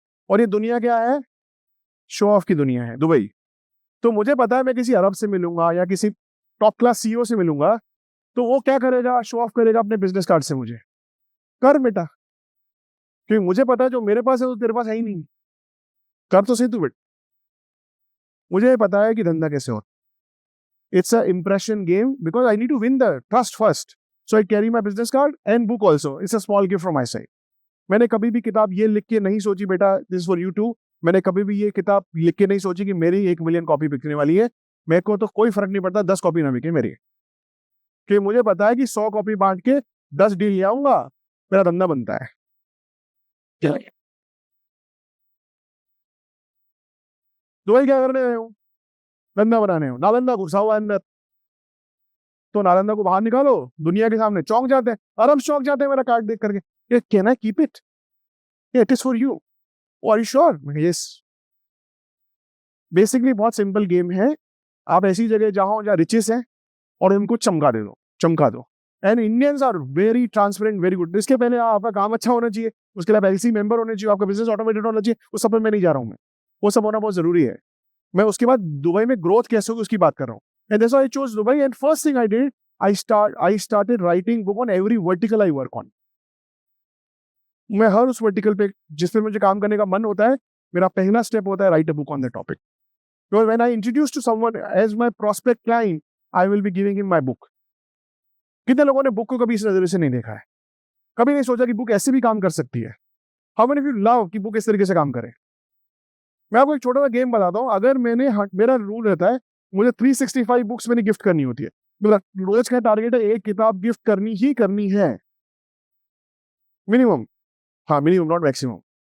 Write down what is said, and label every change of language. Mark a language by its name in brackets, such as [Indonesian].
[Hindi] और ये दुनिया क्या है, शो ऑफ की दुनिया है, दुबई। तो मुझे पता है मैं किसी अरब से मिलूंगा या किसी टॉप क्लास सीईओ से मिलूंगा, तो वो क्या करेगा, शो ऑफ करेगा अपने बिजनेस कार्ड से मुझे। कर बेटा, क्योंकि मुझे पता है जो मेरे पास है वो तेरे पास है ही नहीं। कर तो सही तू बेटा, मुझे पता है कि धंधा कैसे हो। [English] It's a impression game because I need to win the trust first. So I carry my business card and book also. It's a small gift from my side. [Hindi] मैंने कभी भी किताब ये लिख के नहीं सोची बेटा [English] This for you too. [Hindi] मैंने कभी भी ये किताब लिख के नहीं सोची कि मेरी 1 मिलियन कॉपी बिकने वाली है। मेरे को तो कोई फर्क नहीं पड़ता 10 कॉपी ना बिके मेरी, कि मुझे पता है कि 100 कॉपी बांट के 10 डील ले आऊंगा, मेरा धंधा बनता है। दुबई क्या करने आए हो, धंधा बनाने हो। नालंदा घुसा हुआ अंदर, तो नालंदा को बाहर निकालो, दुनिया के सामने चौंक जाते हैं, अरब चौंक जाते हैं मेरा कार्ड देख करके। [English] ये can I keep it, it is for you, are you sure? Yes. [Hindi] Basically बहुत सिंपल गेम है। आप ऐसी जगह जाओ जहाँ रिचेस हैं और उनको चमका दे दो, चमका दो। [English] And Indians are very transparent, very good. [Hindi] इसके पहले आपका काम अच्छा होना चाहिए, उसके लिए एलसी मेंबर होने चाहिए, आपका बिजनेस ऑटोमेटेड होना चाहिए। उस सब पे मैं नहीं जा रहा हूँ मैं, वो सब होना बहुत जरूरी है। मैं उसके बाद दुबई में ग्रोथ कैसे होगी उसकी बात कर रहा हूँ। [English] And that's why I chose Dubai. And first thing I did, I started writing book on every vertical I work on. [Hindi] मैं हर उस वर्टिकल पे जिस पे मुझे काम करने का मन होता है, मेरा पहला स्टेप होता है [English] Right a book on the topic. Because when I introduce to someone as my prospect client, I will be giving him my book. [Hindi] कितने लोगों ने बुक को कभी इस नजरिए से नहीं देखा है, कभी नहीं सोचा कि बुक ऐसे भी काम कर सकती है। [English] How many of you love [Hindi] कि बुक इस तरीके से काम करे? मैं आपको एक छोटा सा गेम बताता हूँ। अगर मेरा रूल रहता है, मुझे 365 बुक्स मैंने गिफ्ट करनी होती है। मेरा रोज का टारगेट है एक किताब गिफ्ट करनी ही करनी है, मिनिमम। हाँ मिनिमम, नॉट मैक्सिमम।